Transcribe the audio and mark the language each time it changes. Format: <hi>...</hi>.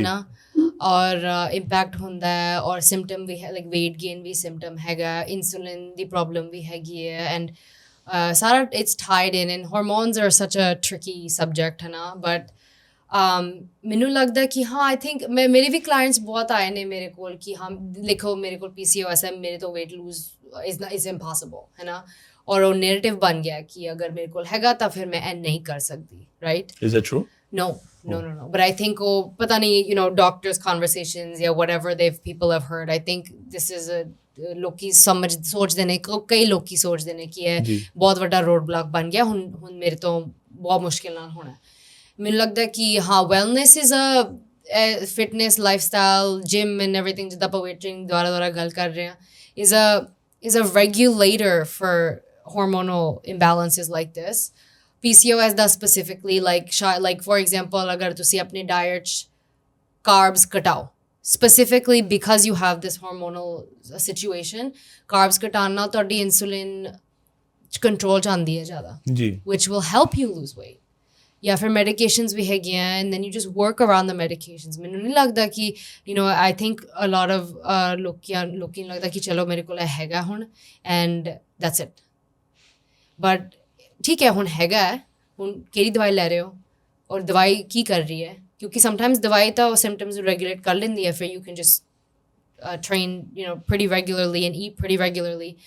<pa>ਨਾ, ਔਰ ਇੰਪੈਕਟ ਹੁੰਦਾ ਹੈ ਔਰ ਸਿੰਪਟਮ ਵੀ ਹੈ, ਲਾਈਕ weight gain ਵੀ ਸਿੰਪਟਮ ਹੈਗਾ, ਇਨਸੂਲਿਨ ਦੀ ਪ੍ਰੋਬਲਮ ਵੀ ਹੈਗੀ ਹੈ ਐਂਡ ਸਾਰਾ</pa> <en>it's tied in hormones are such a tricky subject</en> <pa>ਹੈ ਨਾ, ਬਟ ਮੈਨੂੰ ਲੱਗਦਾ ਕਿ ਹਾਂ ਆਈ ਥਿੰਕ ਮੇਰੇ ਵੀ ਕਲਾਇੰਟਸ ਬਹੁਤ ਆਏ ਨੇ ਮੇਰੇ ਕੋਲ ਕਿ ਹਾਂ ਲਿਖੋ ਮੇਰੇ ਕੋਲ PCOS ਹੈ, ਮੇਰੇ ਤੋਂ</pa> <en>weight lose is impossible</en> <pa>ਹੈ ਨਾ, ਔਰ ਉਹ ਨੈਰੇਟਿਵ ਬਣ ਗਿਆ ਕਿ ਅਗਰ ਮੇਰੇ ਕੋਲ ਹੈਗਾ ਤਾਂ ਫਿਰ ਮੈਂ ਇਹ ਨਹੀਂ ਕਰ ਸਕਦੀ, right?</pa> <en>Is that true? No. But I think pata nahi, doctors' conversations, yeah, whatever people have heard. I think this is a</en> <pa>ਲੋਕੀ ਸੋਚਦੇ ਨੇ, ਕਈ ਲੋਕੀ ਸੋਚਦੇ ਨੇ ਕਿ ਇਹ ਜੀ। ਬਹੁਤ ਵੱਡਾ ਰੋਡ ਬਲਾਕ ਬਣ ਗਿਆ, ਹੁਣ ਮੇਰੇ ਤੋਂ ਬਹੁਤ ਮੁਸ਼ਕਿਲ ਨਾਲ ਹੋਣਾ। ਮੈਨੂੰ ਲੱਗਦਾ ਕਿ ਹਾਂ</pa> <en>wellness is a fitness lifestyle gym and everything</en> <pa>ਜਿੱਦਾਂ ਆਪਾਂ ਵੇਟਿੰਗ ਦੁਆਰਾ ਗੱਲ ਕਰ ਰਹੇ ਹਾਂ</pa> <en>is a regulator for hormonal imbalances like this. PCOS does specifically like for example</en> <pa>agar tusi apni diet 'ਚ</pa> <en>carbs ਘਟਾਓ specifically because you have this hormonal situation, carbs</en> <pa>ਘਟਾਉਣ ਨਾਲ ਤੁਹਾਡੀ</pa> <en>insulin control</en> <pa>'ਚ ਆਉਂਦੀ ਹੈ ਜ਼ਿਆਦਾ, ਜੀ।</pa> <en>which will help you lose weight.</en> <pa>ਜਾਂ ਫਿਰ ਮੈਡੀਕੇਸ਼ਨਸ ਵੀ ਹੈਗੀਆਂ</pa> <en>and then you just work around the medications.</en> <pa>ਮੈਨੂੰ ਨਹੀਂ ਲੱਗਦਾ ਕਿ</pa> <en>I think a lot of</en> <pa>ਲੋਕੀ ਨੂੰ ਲੱਗਦਾ ਕਿ ਚਲੋ ਮੇਰੇ ਕੋਲ ਇਹ ਹੈਗਾ ਹੁਣ</pa> <en>and that's it.</en> <pa>But ਠੀਕ ਹੈ ਹੁਣ ਹੈਗਾ ਹੈ, ਹੁਣ ਕਿਹੜੀ ਦਵਾਈ ਲੈ ਰਹੇ ਹੋ ਔਰ ਦਵਾਈ ਕੀ ਕਰ ਰਹੀ ਹੈ, ਕਿਉਂਕਿ ਸਮਟਾਈਮਸ ਦਵਾਈ ਤਾਂ ਉਹ ਸਿੰਪਟਮਸ ਰੈਗੂਲੇਟ ਕਰ ਲੈਂਦੀ ਹੈ, ਫਿਰ</pa> <en>you can just train pretty regularly and eat pretty regularly.</en>